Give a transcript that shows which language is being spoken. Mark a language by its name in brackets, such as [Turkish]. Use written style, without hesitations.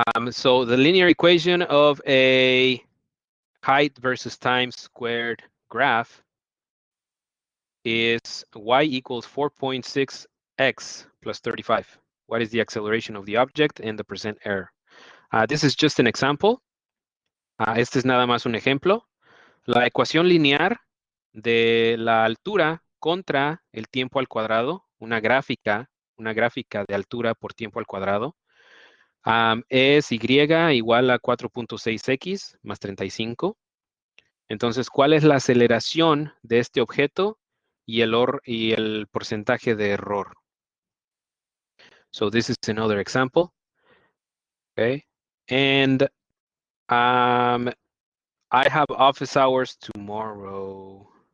[English] So the linear equation of a height versus time squared graph is y equals 4.6 x plus 35. What is the acceleration of the object and the percent error? This is just an example. [Spanish] Este es nada más un ejemplo. La ecuación lineal de la altura contra el tiempo al cuadrado, una gráfica de altura por tiempo al cuadrado, es y igual a 4.6x más 35. Entonces, ¿cuál es la aceleración de este objeto y el porcentaje de error? [English] So this is another example. Okay. And I have office hours tomorrow.